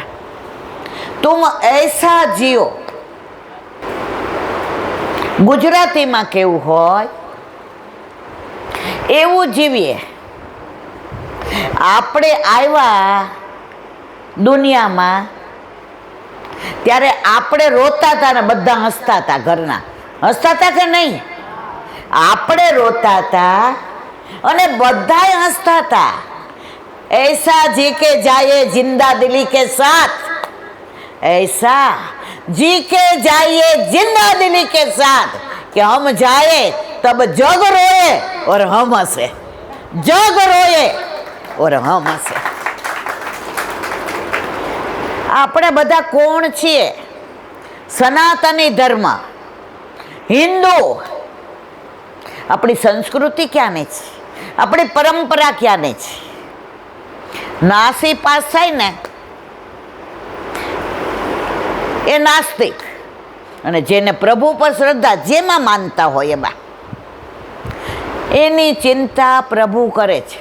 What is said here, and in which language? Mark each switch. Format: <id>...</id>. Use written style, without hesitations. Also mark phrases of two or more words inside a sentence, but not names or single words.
<hi>तुम ऐसा जिओ.</hi> <gu>ગુજરાતીમાં કેવું હોય એવું જીવીએ. આપણે આવ્યા દુનિયામાં, ત્યારે આપણે રોતા હતા ને બધા હસતા હતા. ઘરના હસતા હતા કે નહીં? આપણે રોતા હતા અને બધાય હસતા હતા.</gu> <hi>ऐसा जी के जाए जिंदा दिली के साथ, ऐसा जी के जाइए जिंदा दिली के साथ कि हम जाए तब जग रोए और हम हंसे, जग रोए और हम हंसे.</hi> <gu>આપણે બધા કોણ છીએ? સનાતની ધર્મ, હિન્દુ. આપણી સંસ્કૃતિ ક્યાંની છે? આપણી પરંપરા ક્યાંની છે? નાસી પાસ થાય ને એ નાસ્તિક, અને જેને પ્રભુ પર શ્રદ્ધા જેમાં માનતા હોય એમાં, એની ચિંતા પ્રભુ કરે છે.</gu>